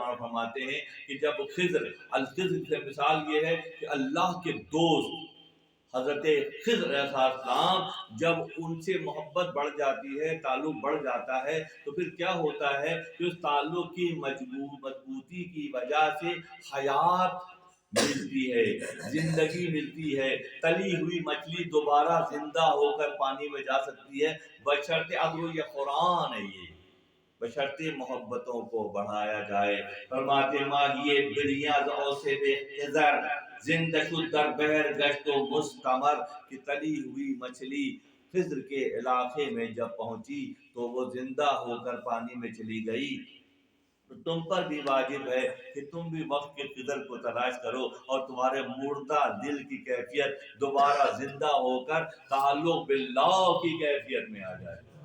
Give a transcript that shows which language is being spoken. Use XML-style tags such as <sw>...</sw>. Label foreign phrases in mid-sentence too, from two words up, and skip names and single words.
<ur>ہمارا فرماتے ہیں کہ جب الخضر سے مثال یہ ہے کہ اللہ کے دوست حضرت خضر علیہ السلام جب ان سے محبت بڑھ جاتی ہے، تعلق بڑھ جاتا ہے، تو پھر کیا ہوتا ہے کہ اس تعلق کی مضبوطی کی وجہ سے حیات ملتی ہے، زندگی ملتی ہے۔ تلی ہوئی مچھلی دوبارہ زندہ ہو کر پانی میں جا سکتی ہے، بشرطے اب یہ قرآن ہے، یہ بشرطے محبتوں کو بڑھایا جائے۔</ur> <fa>فرماتے ماہیے بریاں سے بے خزر زندہ شد در بحر گشت و مستمر،</fa> <ur>کہ تلی ہوئی مچھلی خضر کے علاقے میں جب پہنچی تو وہ زندہ ہو کر پانی میں چلی گئی۔ تو تم پر بھی واجب ہے کہ تم بھی وقت کے قدر کو تلاش کرو اور تمہارے مردہ دل کی کیفیت دوبارہ زندہ ہو کر تعلق باللہ کی کیفیت میں آ جائے۔</ur>